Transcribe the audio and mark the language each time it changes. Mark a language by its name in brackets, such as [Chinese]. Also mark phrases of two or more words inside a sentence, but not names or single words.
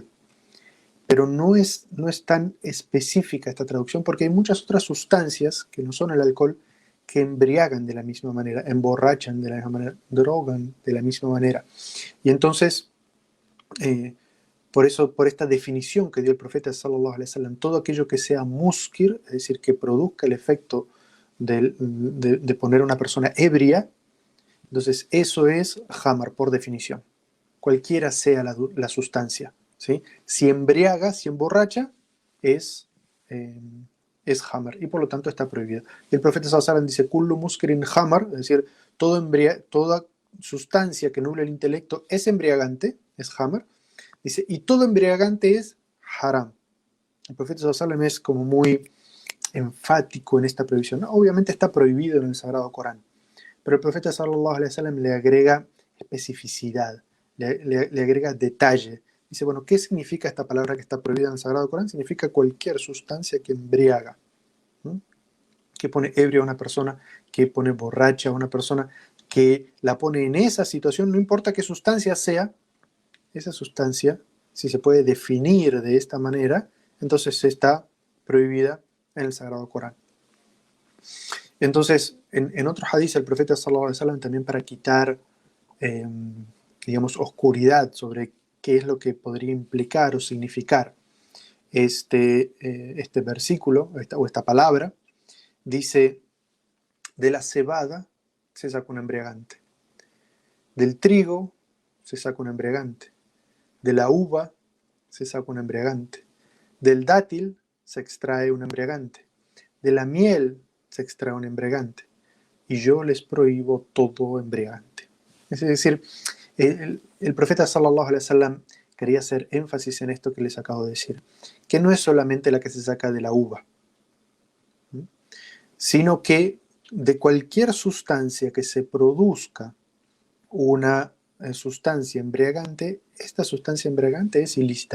[Spanish] Pero no es tan específica esta traducción, porque hay muchas otras sustancias que no son el alcohol que embriagan de la misma manera, emborrachan de la misma manera, drogan de la misma manera. Y entonces, por eso, por esta definición que dio el profeta [Arabic] صلى الله عليه وسلم, [Spanish] todo aquello que sea muskir, es decir, que produzca el efecto de poner a una persona ebria, entonces eso es hamar por definición, cualquiera sea la sustancia, ¿sí? Si embriaga, si emborracha, es, eh, es hamar, y por lo tanto está prohibido. Y el profeta [Arabic] صلى الله عليه وسلم [Spanish] dice, [Arabic] كل مسكر خمر, [Spanish] es decir, toda sustancia que nuble el intelecto es embriagante, es hamar. Dice, y todo embriagante es haram. El profeta [Arabic] صلى الله عليه وسلم [Spanish] es como muy enfático en esta prohibición. Obviamente está prohibido en el Sagrado Corán, pero el profeta [Arabic] صلى الله عليه وسلم [Spanish] le agrega especificidad, le agrega detalle. Dice, bueno, ¿qué significa esta palabra que está prohibida en el Sagrado Corán? Significa cualquier sustancia que embriaga, ¿no? Que pone ebrio a una persona, que pone borracha a una persona, que la pone en esa situación, no importa qué sustancia sea, esa sustancia, si se puede definir de esta manera, entonces está prohibida en el Sagrado Corán. Entonces, en otro hadith, el profeta [Arabic] صلى الله عليه وسلم, [Spanish] también para quitar, digamos, oscuridad sobre qué es lo que podría implicar o significar este versículo o esta palabra, dice, de la cebada se saca un embriagante, del trigo se saca un embriagante, de la uva se saca un embriagante, del dátil se extrae un embriagante, de la miel se extrae un embriagante, y yo les prohíbo todo embriagante. Es decir, el profeta [Arabic] صلى الله عليه وسلم [Spanish] quería hacer énfasis en esto que les acabo de decir, que no es solamente la que se saca de la uva, sino que de cualquier sustancia que se produzca una sustancia embriagante, esta sustancia embriagante es ilícita.